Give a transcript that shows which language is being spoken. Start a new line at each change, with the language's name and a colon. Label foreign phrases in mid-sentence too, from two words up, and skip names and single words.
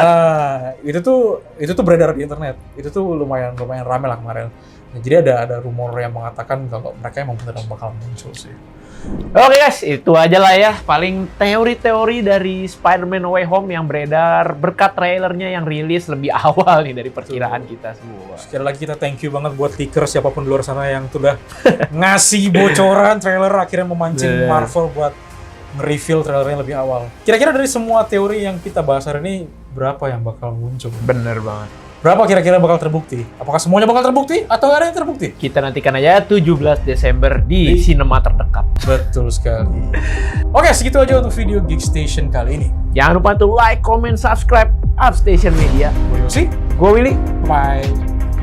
Indonesian: Nah, itu tuh beredar di internet. Itu tuh lumayan rame lah kemarin. Nah, jadi ada rumor yang mengatakan kalau mereka emang beneran bakal muncul sih. Oke guys, itu aja lah ya. Paling teori-teori dari Spider-Man No Way Home yang beredar berkat trailernya yang rilis lebih awal nih dari perkiraan kita semua. Sekali lagi kita
English: thank you
Indonesian: banget buat Ticker siapapun di luar sana yang sudah ngasih bocoran trailer, akhirnya memancing Bener. Marvel buat nge-reveal trailernya lebih awal. Kira-kira dari semua teori yang kita bahas hari ini, berapa yang bakal muncul? Bener banget. Berapa kira-kira bakal terbukti? Apakah semuanya bakal terbukti atau ada yang terbukti? Kita nantikan aja 17 Desember di sinema terdekat. Betul sekali. Oke, segitu aja untuk video Geek Station kali ini. Jangan lupa untuk
English: like, comment, subscribe
Indonesian: Upstation Media. Gue Yosi, Gue Willy. bye.